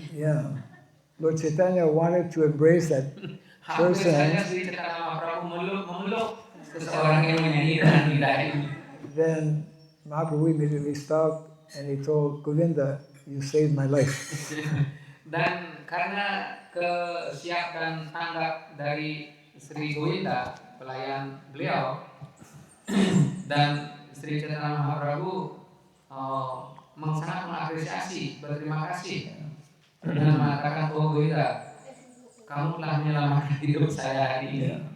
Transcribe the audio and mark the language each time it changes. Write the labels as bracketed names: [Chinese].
[English] Yeah, Lord Chaitanya wanted to embrace that [Indonesian] Hampir [English] person. [Indonesian] saja Sri Chaitanya Mahaprabhu memeluk seseorang yang menyanyi dengan indah ini. [English] Then Mahaprabhu immediately stopped and he told Govinda, "You saved my life." [Indonesian] Dan karena kesiap dan tanggap dari Sri Govinda, pelayan beliau, dan Sri Chaitanya Mahaprabhu sangat mengapresiasi, berterima kasih, dan mengatakan, "Oh Govinda, kamu telah menyelamatkan hidup saya hari ini."